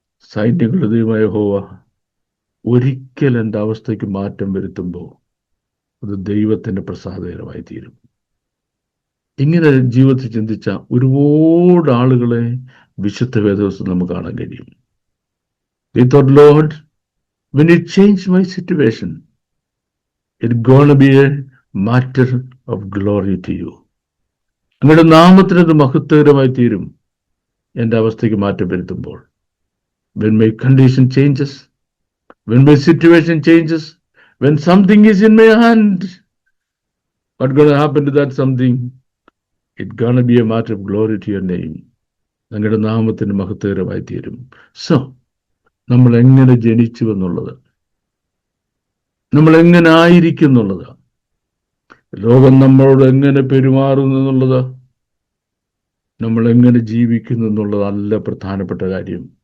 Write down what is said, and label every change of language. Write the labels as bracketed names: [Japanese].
[Malayalam] സൈന്യങ്ങളുടെ ദൈവമായ യഹോവ ഒരിക്കൽ എൻ്റെ അവസ്ഥയ്ക്ക് മാറ്റം വരുത്തുമ്പോൾ അത് ദൈവത്തിന്റെ പ്രസാദകരമായി തീരും. ഇങ്ങനെ ജീവിതത്തിൽ ചിന്തിച്ച ഒരുപാട് ആളുകളെ വിശുദ്ധ വേദപുസ്തകത്തിൽ നമുക്ക് കാണാൻ കഴിയും. [English] They thought, Lord, when you change my situation, it's gonna be a matter of glory to you. [Malayalam] അങ്ങയുടെ നാമത്തിന് അത് മഹത്വകരമായി തീരും എൻ്റെ അവസ്ഥയ്ക്ക് മാറ്റം വരുത്തുമ്പോൾ. [English] When my condition changes, when my situation changes, when something is in my hand, what's gonna happen to that something? It's gonna be a matter of glory to your name. [Malayalam] അങ്ങയുടെ നാമത്തിന് മഹത്വകരമായി തീരും. [English] So, [Malayalam] നമ്മൾ എങ്ങനെ ജനിച്ചു എന്നുള്ളത്, നമ്മൾ എങ്ങനെ ആയിരിക്കും എന്നുള്ളത്, ലോകം നമ്മളോട് എങ്ങനെ പെരുമാറുന്നു എന്നുള്ളത്, നമ്മൾ എങ്ങനെ ജീവിക്കുന്നു എന്നുള്ളതല്ല പ്രധാനപ്പെട്ട കാര്യം.